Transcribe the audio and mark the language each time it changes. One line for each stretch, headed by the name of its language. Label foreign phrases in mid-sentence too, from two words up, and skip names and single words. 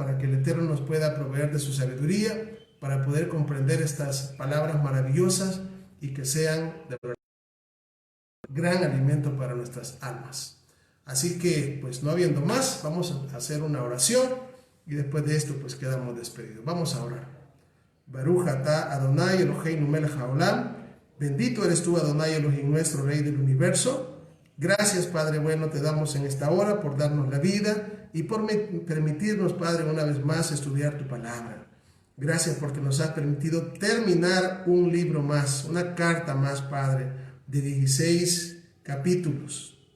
Spanish: Para que el Eterno nos pueda proveer de su sabiduría, para poder comprender estas palabras maravillosas y que sean de verdad gran alimento para nuestras almas. Así que, pues no habiendo más, vamos a hacer una oración y después de esto, pues quedamos despedidos. Vamos a orar.
Hebrew: ברוך אתה אדני אלהינו מלך העולם.
Spanish: Bendito eres tú, Adonai Elohim, nuestro Rey del universo. Gracias, Padre bueno, te damos en esta hora por darnos la vida y por permitirnos, Padre, una vez más estudiar tu palabra. Gracias porque nos has permitido terminar un libro más, una carta más, Padre, de 16 capítulos.